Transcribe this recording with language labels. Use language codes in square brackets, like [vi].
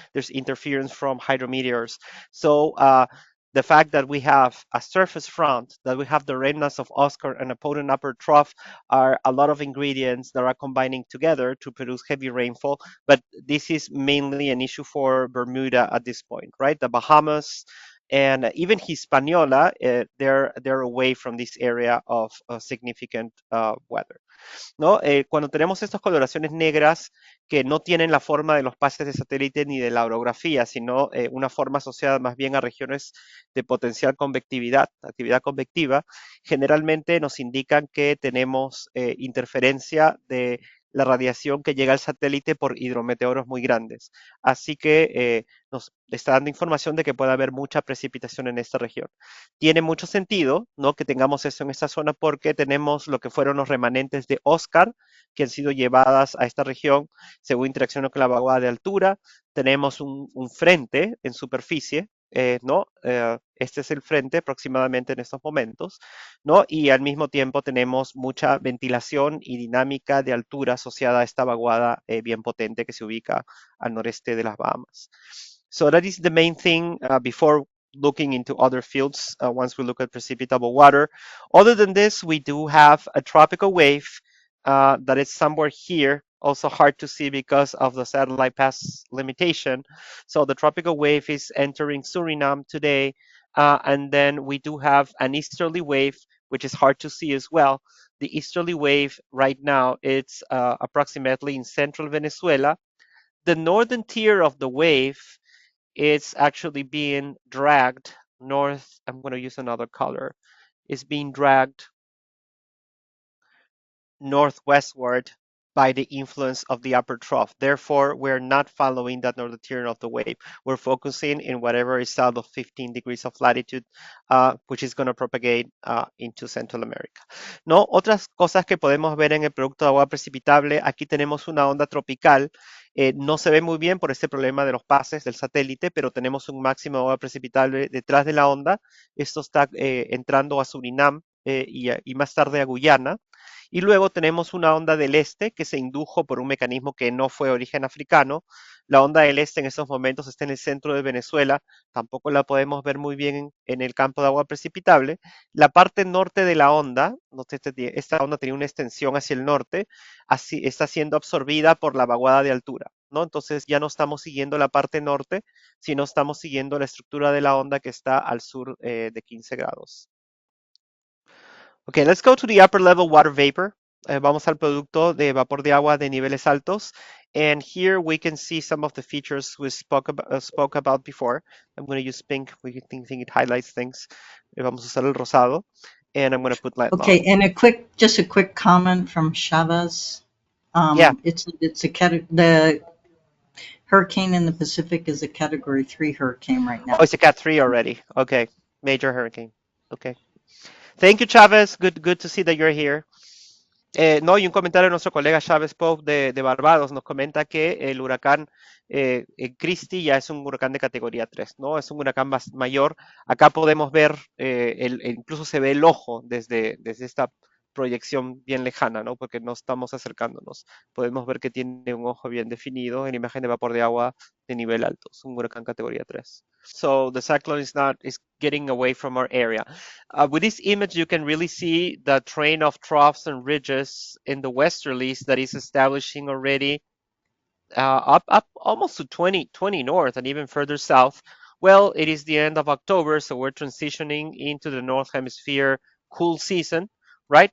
[en] There's interference from hydrometeors. So the fact that we have a surface front, that we have the remnants of Oscar and a potent upper trough are a lot of ingredients that are combining together to produce heavy rainfall. But this is mainly an issue for Bermuda at this point, right? The Bahamas and even Hispaniola, they're away from this area of significant weather. [es] ¿No? Cuando tenemos estas coloraciones negras que no tienen la forma de los pases de satélite ni de la orografía, sino una forma asociada más bien a regiones de potencial convectividad, actividad convectiva, generalmente nos indican que tenemos interferencia de la radiación que llega al satélite por hidrometeoros muy grandes. Así que nos está dando información de que puede haber mucha precipitación en esta región. Tiene mucho sentido, ¿no?, que tengamos eso en esta zona porque tenemos lo que fueron los remanentes de Oscar que han sido llevadas a esta región según interaccionó con la vaguada de altura. Tenemos un frente en superficie, ¿no? Este es el frente aproximadamente en estos momentos, ¿no? Y al mismo tiempo tenemos mucha ventilación y dinámica de altura asociada a esta vaguada bien potente que se ubica al noreste de las Bahamas. [en] So that is the main thing before looking into other fields once we look at precipitable water. Other than this, we do have a tropical wave that is somewhere here, also hard to see because of the satellite pass limitation. So the tropical wave is entering Suriname today, and then we do have an easterly wave, which is hard to see as well. The easterly wave right now, it's approximately in central Venezuela. The northern tier of the wave, it's actually being dragged north. I'm going to use another color. It's being dragged northwestward by the influence of the upper trough. Therefore, we're not following that northern tier of the wave. We're focusing in whatever is south of 15 degrees of latitude, which is going to propagate into Central America. [es] ¿No? Otras cosas que podemos ver en el producto de agua precipitable, aquí tenemos una onda tropical. No se ve muy bien por este problema de los pases del satélite, pero tenemos un máximo de agua precipitable detrás de la onda. Esto está entrando a Surinam y más tarde a Guyana. Y luego tenemos una onda del este que se indujo por un mecanismo que no fue de origen africano. La onda del este en estos momentos está en el centro de Venezuela, tampoco la podemos ver muy bien en el campo de agua precipitable. La parte norte de la onda, esta onda tenía una extensión hacia el norte, así está siendo absorbida por la vaguada de altura, ¿no? Entonces ya no estamos siguiendo la parte norte, sino estamos siguiendo la estructura de la onda que está al sur de 15 grados. [en] Okay, let's go to the upper level water vapor. [es] Vamos al producto de vapor de agua de niveles altos. [en] And here we can see some of the features we spoke about before. I'm going to use pink. We think it highlights things. [es] Vamos a usar el rosado. [en] And I'm going to put light Okay, long. and just a quick comment from Chavez. Yeah. It's the hurricane in the Pacific is a Category 3 hurricane right now. Oh, it's a Cat 3 already. Okay, major hurricane. Okay. Thank you, Chavez. Good to see that you're here. [es] No, y un comentario de nuestro colega Chávez Pope de Barbados nos comenta que el huracán Kristy ya es un huracán de categoría 3, ¿no? Es un huracán más mayor. Acá podemos ver, incluso se ve el ojo desde esta proyección bien lejana, ¿no? Porque no estamos acercándonos. Podemos ver que tiene un ojo bien definido en imagen de vapor de agua de nivel alto. Es un huracán categoría 3. [en] So the cyclone is getting away from our area. With this image, you can really see the train of troughs and ridges in the westerlies that is establishing already up almost to 20 north and even further south. Well, it is the end of October, so we're transitioning into the North Hemisphere cool season, right?